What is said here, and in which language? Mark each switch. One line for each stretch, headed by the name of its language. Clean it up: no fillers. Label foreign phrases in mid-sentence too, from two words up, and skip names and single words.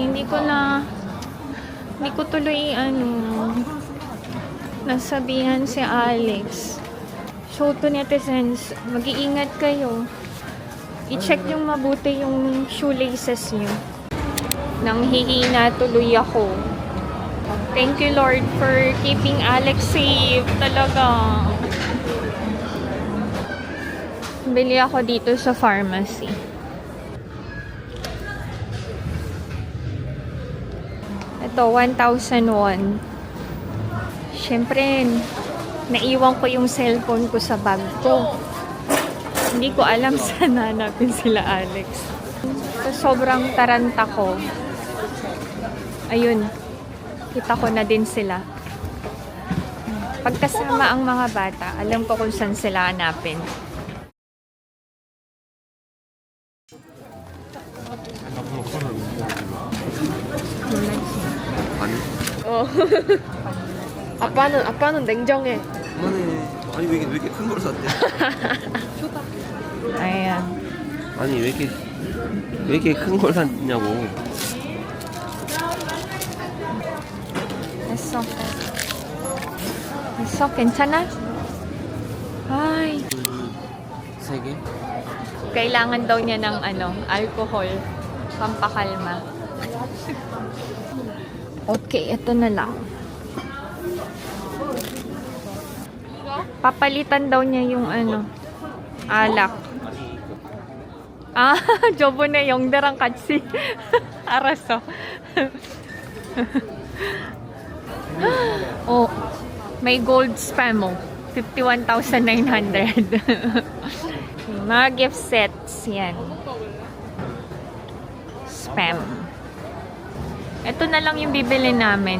Filipino: Hindi ko tuloy, nasabihan si Alex.
English: So, to netizens,
Filipino: mag-iingat kayo. I-check yung mabuti yung shoelaces nyo. Nang hihina tuloy ako.
English: Thank you Lord for keeping Alex safe.
Filipino: Talaga. Bili ako dito sa pharmacy. Ito, 1,001. Siyempre, naiwan ko yung cellphone ko sa bag ko. Hindi ko alam saan hanapin sila Alex. So, sobrang taranta ko. Ayun. Kita ko na din sila. Pagkasama ang mga bata, alam ko kung saan sila hanapin.
Korean: 아니? Oh. 아빠는 냉정해. 그만해. 아니 왜 이렇게 큰 걸 샀대?
Filipino: Ayan.
Korean: 아니 왜 이렇게 큰 걸 샀냐고.
Filipino: Eso.
Korean: Eso, 괜찮아? Ay, 세 개?
Filipino: kailangan daw niya ng alcohol. Pampakalma. Okay, ito na lang. Papalitan daw niya yung alak.
Korean: 저번에 영대랑 같이 알았어.
Filipino: May gold spam mo. 51,900. Mga
English: gift sets
Filipino: yan. Spam. Ito na lang yung bibili namin.